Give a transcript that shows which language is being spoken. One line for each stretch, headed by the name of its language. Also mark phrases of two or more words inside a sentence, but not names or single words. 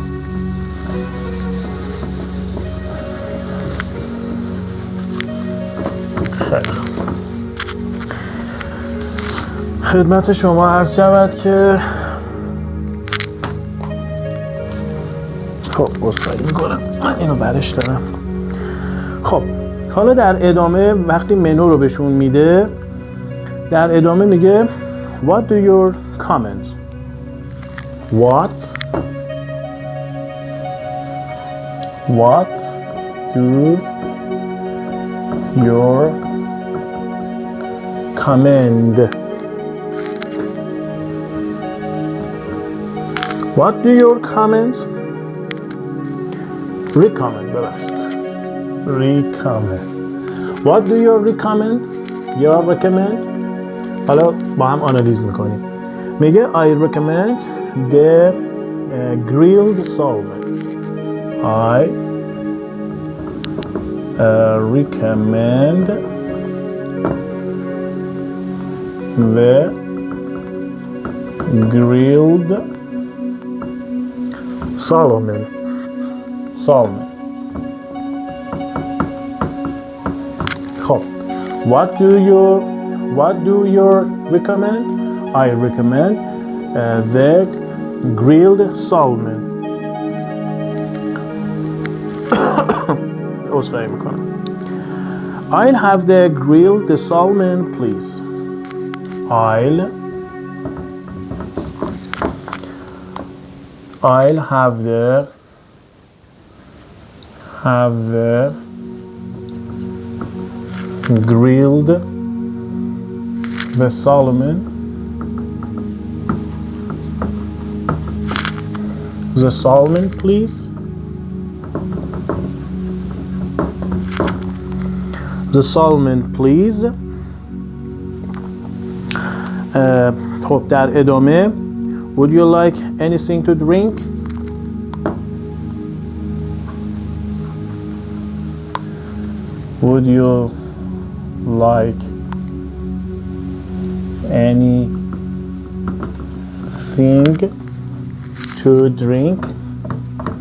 Persian: خیلی خدمت شما عرض شود که خب اصلاحی میکنم من اینو برش دارم. خب حالا در ادامه وقتی منو رو بهشون میده در ادامه میگه
English: What do your comments? What do your comment? What do your comments? Recommend ببخشید. Recommend. What do you recommend? Your recommend?
Persian: حالا با هم آنالیز میکنیم.
English: میگه I recommend the grilled salmon. I recommend the grilled salmon. خب what do you recommend? I recommend the grilled salmon.
Persian: عذرخواهی میکنم.
English: I'll have the grilled salmon please. I'll have the grilled the salmon please. The salmon please.
Persian: خب در ادامه
English: Would you like anything to drink? Would you like anything to drink?